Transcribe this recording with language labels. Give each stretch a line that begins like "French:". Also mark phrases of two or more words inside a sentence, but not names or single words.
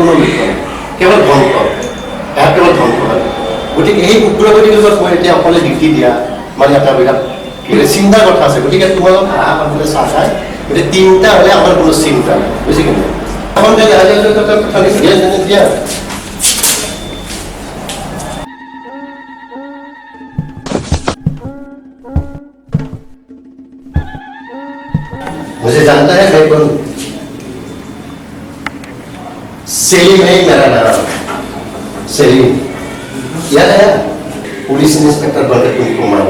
Assamese: কোনো লক্ষ্য নাই কেৱল ধ্বংস ইয়াৰ কেৱল ধ্বংস হয় গতিকে এই উগ্ৰবাদীৰ লগত মই এতিয়া অকলে ডিউটি দিয়া মানে এটা বিৰাট চিন্তাৰ কথা আছে গতিকে তোমালোক আহা মানুহে চাহ খাই গতিকে তিনিটা হ'লে আমাৰ কোনো চিন্তা নাই বুজি কিনে এখন দিয়া
Hindi: मुझे जानता है भाई कौन सेलिम है मेरा नाम सेलिम याद है
English: police inspector
Hindi: बनकर तुमको मालूम